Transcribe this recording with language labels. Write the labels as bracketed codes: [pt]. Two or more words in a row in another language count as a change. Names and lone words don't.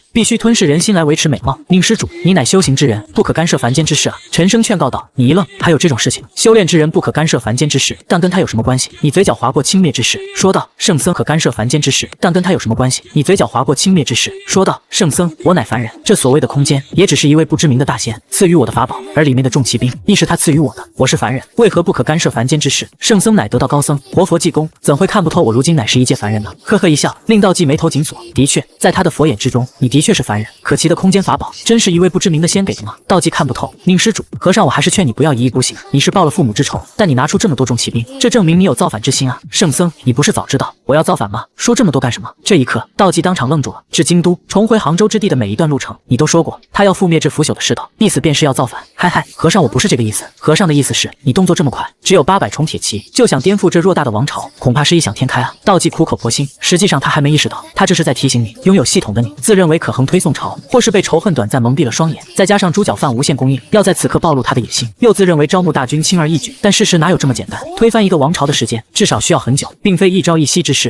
[zh] 必須吞噬人心來維持美貌。寧施主，你乃修行之人，不可干涉凡間之事啊！陳生勸告道。你一愣，還有這種事情？修煉之人不可干涉凡間之事，但跟他有什麼關係？你嘴角劃過輕蔑之事，說道。聖僧可干涉凡間之事，但跟他有什麼關係？你嘴角劃過輕蔑之事，說道。聖僧，我乃凡人，這所謂的空間，也只是一位不知名的大仙賜予我的法寶，而裡面的重騎兵亦是他賜予我的。我是凡人，為何不可干涉凡間之事？聖僧乃得道高僧，活佛濟公，怎會看不透我如今乃是一介凡人呢？呵呵一笑，令道濟眉頭緊鎖。的確，在他的佛眼之中，你的確是凡人，可其的空間法寶，真是一位不知名的仙給的嗎？道濟看不透。寧施主，和尚我還是勸你不要一意孤行。你是報了父母之仇，但你拿出這麼多重騎兵，這證明你有造反之心啊！聖僧，你不是早知道我要造反嗎？說這麼多幹什麼？這一刻，道濟當場愣住了。至京都重回杭州之地的每一段路程，你都說過他要覆滅這腐朽的世道，意思便是要造反。嗨嗨，和尚我不是這個意思。和尚的意思是，你動作這麼快，只有800重鐵騎，就想顛覆這偌大的王朝，恐怕是異想天開啊！道濟苦口婆心，實際上他還沒意識到，他這是在提醒你，擁有系統的你，自認為可橫推宋朝，或是被仇恨短暫蒙蔽了雙眼，再加上豬腳飯無限供應，要在此刻暴露他的野心，又自認為招募大軍輕而易舉，但事實哪有這麼簡單？推翻一個王朝的時間至少需要很久，並非一朝一夕之事。